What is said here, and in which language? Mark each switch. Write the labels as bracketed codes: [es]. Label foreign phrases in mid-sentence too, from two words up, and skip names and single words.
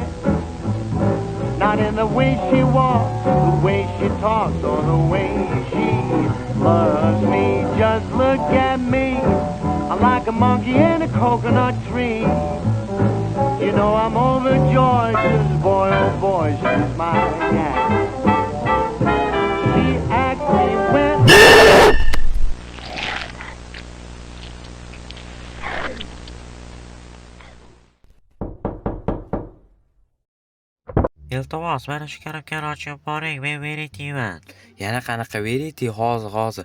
[en] Not in the way she walks, the way she talks, or the way she loves me. Just look at me. I'm like a monkey in a coconut tree. You know I'm overjoyed, 'cause boy, oh boy, she's my cat. She acts me when... [uz] Iltimos, mana shu karobkani ochib boring, men Verityman. Yana qanaqa Verity? Hozir.